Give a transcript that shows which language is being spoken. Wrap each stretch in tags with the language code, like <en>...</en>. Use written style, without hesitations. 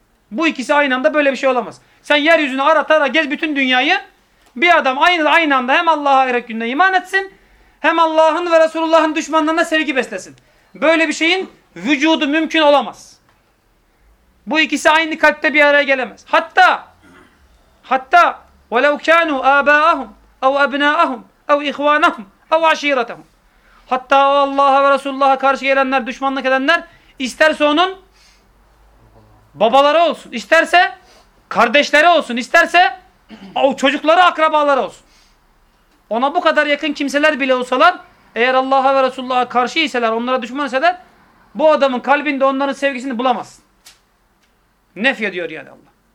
<tr>Bu ikisi aynı anda böyle bir şey olamaz. Sen yeryüzünü ara tara gez bütün dünyayı, bir adam aynı anda hem Allah'a ve ahiret gününe iman etsin, hem Allah'ın ve Resulullah'ın düşmanlarına sevgi beslesin. Böyle bir şeyin vücudu mümkün olamaz. Bu ikisi aynı kalpte bir araya gelemez. Hatta</tr> <ar>وَلَوْ كَانُوا آبَاءَهُمْ اَوْ أَبْنَاءَهُمْ اَوْ اِخْوَانَهُمْ اَوْ عَشِيرَتَهُمْ.</ar> <tr>Hatta o Allah'a ve Resulullah'a karşı gelenler, düşmanlık edenler isterse onun babaları olsun, isterse kardeşleri olsun, isterse çocukları, akrabaları olsun. Ona bu kadar yakın kimseler bile olsalar, eğer Allah'a ve Resulullah'a karşı iseler, onlara düşman iseler, bu adamın kalbinde onların sevgisini bulamazsın. Nefye diyor yani Allah.</tr>